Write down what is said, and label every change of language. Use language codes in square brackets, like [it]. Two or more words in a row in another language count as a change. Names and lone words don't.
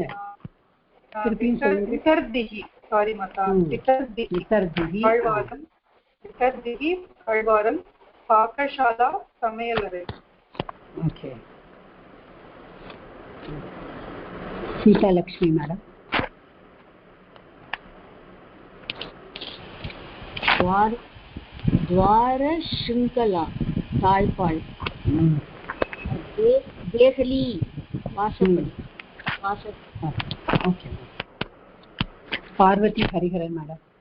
[ta] விசர்திஹி, சாரி மாதா, விசர்திஹி தாழ்வாரம், பாகசாலா சமையலறை. ஓகே. சீதா லக்ஷ்மி மேடம். [sa] द्वार श्रृंखला ताळ्पाळ्. देहली वासपडी. [ta] ओके. पार्वती हरिहरन मैडम.